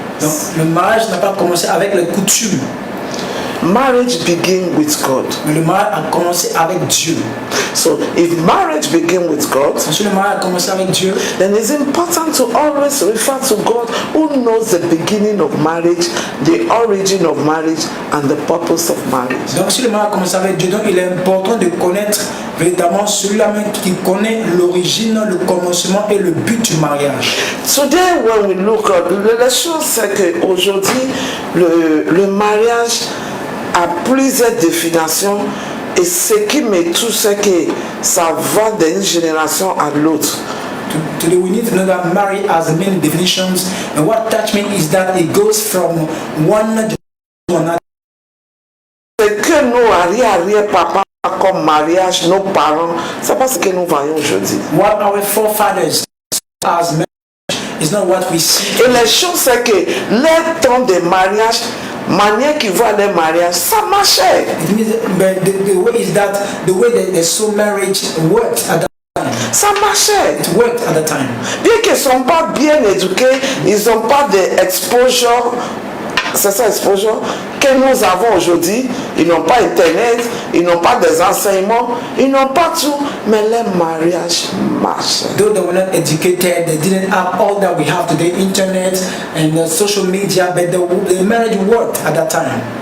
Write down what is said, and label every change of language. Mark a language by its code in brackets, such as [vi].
[fr] Donc, le mariage n'a pas commencé avec les coutumes. [en] Marriage begins with God. [fr] Mais le mariage a commencé avec Dieu. [en] So if marriage begins with God, [fr] si le mariage a commencé avec Dieu, [en] then it's important to always refer to God who knows the beginning of marriage, the origin of marriage, and the purpose of marriage. [fr] Donc si le mariage a commencé avec Dieu, donc il est important de connaître véritablement celui-là même qui connaît l'origine, le commencement et le but du mariage. [en] Today when we look at [fr] la chose, c'est qu'aujourd'hui le mariage a plusieurs définitions, et ce qui me touche, c'est que ça va d'une génération à l'autre. [en] Today we need to know that marriage has many definitions, and what touched me is that it goes from one generation to another. [fr] C'est que nos arrière-papa comme mariage, nos parents, c'est pas ce que nous voyons aujourd'hui. [en] What our forefathers as marriage is not what we see. [fr] Et la chose, c'est que les temps de mariage, manière qui voit les mariages, ça marchait. [en] But the way is that the way that they saw marriage worked at that time. [fr] Ça marchait. [en] It worked at the time. [fr] Bien qu'ils ne sont pas bien éduqués, ils n'ont pas d'exposure. C'est ça, exposure que nous avons aujourd'hui. Ils n'ont pas Internet, ils n'ont pas des enseignements, ils n'ont pas tout, mais les mariages marchent. [en] Though they were not educated, they didn't have all that we have today, internet and social media, but the marriage worked at that time.